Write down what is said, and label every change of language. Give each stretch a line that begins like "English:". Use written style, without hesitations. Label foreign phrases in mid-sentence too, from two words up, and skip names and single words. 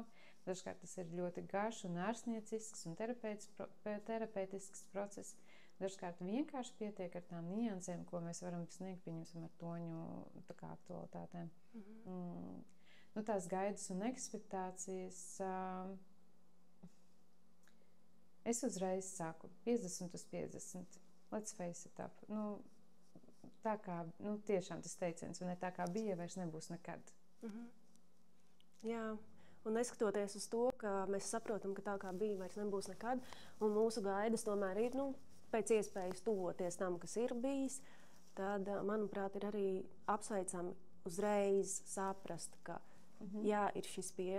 Latvian: Dažkārt tas ir ļoti garš un ārstniecisks un terapeitisks process. Dažkārt vienkārši pietiek ar tām niansēm, ko mēs varam sniegt, pieņemsim, ar toņu aktualitātēm. Tās gaidas un ekspektācijas. Es uzreiz saku 50/50.
English: Let's face it up.
Latvian: Tā kā, tiešām tas teiciens, un ne tā kā bija, vairs nebūs nekad. Jā. Un neskatoties uz to, ka mēs saprotam, ka tā kā bija, vairs nebūs nekad, un mūsu gaidas tomēr ir, pēc iespējas tuvoties tam, kas ir bijis, tad, manuprāt, ir arī apsveicami uzreiz saprast, ka jā, ir šis